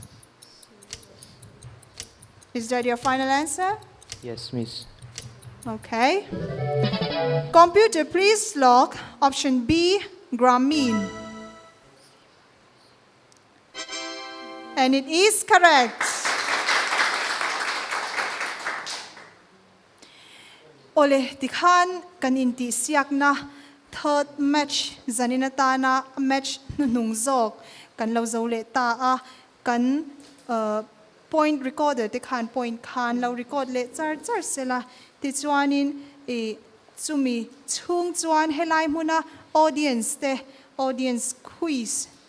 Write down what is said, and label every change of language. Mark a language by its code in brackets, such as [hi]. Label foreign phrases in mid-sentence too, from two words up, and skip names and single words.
[en] Is that your final answer? Yes, Miss. Okay. Computer, please log option B, grameen. And it is correct. [lus] Ole tikhan kan inti siak na [en] third match [lus] zaninata na match nungzok kan lo zo le ta a kan [en] point recorder [lus] tikhan point khan lo record le char sela ti chuanin e chumi chung chuan helai muna [en] audience quiz